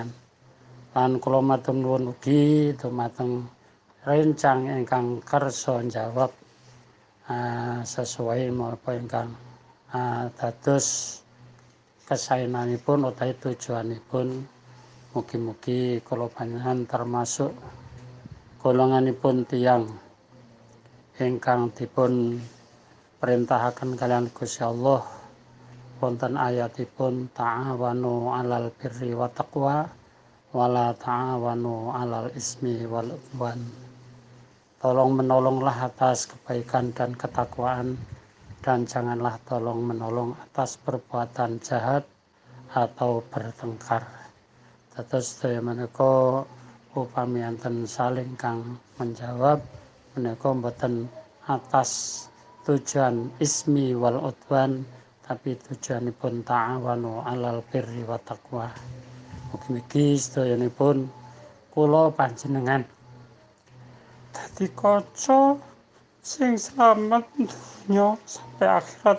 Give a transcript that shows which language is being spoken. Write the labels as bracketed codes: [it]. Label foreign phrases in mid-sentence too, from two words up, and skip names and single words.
[jv] Lan kula matur nuwun ugi dumateng rencang ingkang kersa njawab sesuai menapa ingkang dados kesaenanipun utawi tujuanipun. Mugi-mugi kula panjenengan termasuk golonganipun tiyang ingkang dipun perintahaken kaliyan Gusti Allah wonten ayatipun [ar] تعاونوا على البر والتقوى ولا تعاونوا على الإثم والعدوان. [id] Tolong menolonglah atas kebaikan dan ketakwaan dan janganlah tolong menolong atas perbuatan jahat atau bertengkar. [jv] Dados sedaya menika upami enten saling kang menjawab menika mboten atas tujuan [ar] الإثم والعدوان [jv] tapi tujuanipun [ar] تعاونوا على البر والتقوى. [jv] Mugi-mugi sedayanipun kula panjenengan dadi kaca sing slamet donya sampai akhirat.